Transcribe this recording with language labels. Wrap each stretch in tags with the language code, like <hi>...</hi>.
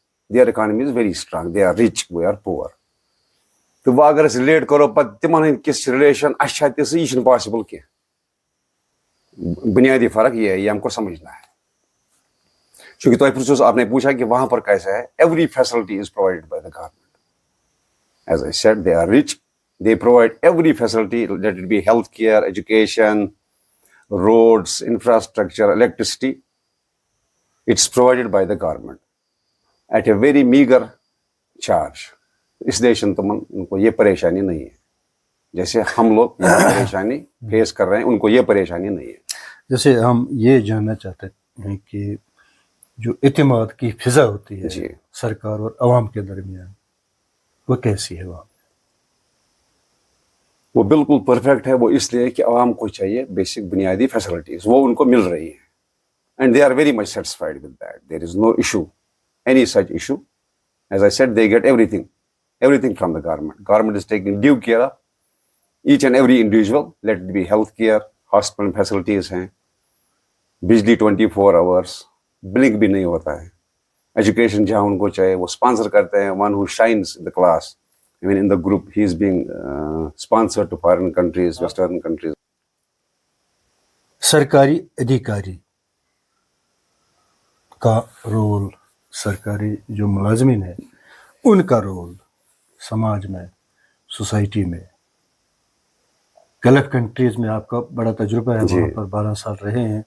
<en>Their economy is very strong. They are rich we are poor.</en> <ur>تو وہ اگر</ur> <ks>أسۍ رِلیٹ کرو پتہٕ تِمن ہٕنٛدۍ کِس رِلیشن اَسہِ چھا تِژھٕے یہِ چھُنہٕ پاسبل کینٛہہ.</ks> <ur>بنیادی فرق یہ ہے یہ ہم کو سمجھنا ہے. چونکہ</ur> <ks>تۄہہِ پرژھوس</ks> <ur>آپ نے پوچھا کہ وہاں پر کیسا ہے.</ur> <en>Every facility is provided by the government. As I said they are rich. They provide every facility, let it be healthcare, education, roads, infrastructure, electricity. It's provided by the government at a very meager charge.</en> <ur>اس لیے ان کو یہ پریشانی نہیں ہے جیسے ہم لوگ یہ پریشانی فیس کر رہے ہیں. ان کو یہ پریشانی نہیں ہے. جیسے ہم یہ جاننا چاہتے ہیں کہ جو اعتماد کی فضا ہوتی ہے جی. سرکار اور عوام کے درمیان وہ کیسی ہے وہاں؟ وہ بالکل پرفیکٹ ہے. وہ اس لیے کہ عوام کو چاہیے بیسک بنیادی فیسلٹیز, وہ ان کو مل رہی ہیں.</ur> <en>And they are very much satisfied with that. There is no issue, any such issue. As I said, they get everything from the government. Government is taking due care of each and every individual. Let it be health care, hospital facilities ہیں, بجلی 24 hours, blink</en> <ur>بھی نہیں ہوتا ہے. Education جہاں ان کو چاہیے وہ اسپانسر کرتے ہیں.</ur> <en>One who shines in the class, I mean in the group, he is being sponsored to foreign countries, western countries.</en> <ur>سرکاری ادھیکاری کا رول, سرکاری جو ملازمین ہیں ان کا رول سماج میں, سوسائٹی میں. گلف کنٹریز میں آپ کا بڑا تجربہ ہے, وہاں پر 12 سال رہے ہیں.</ur>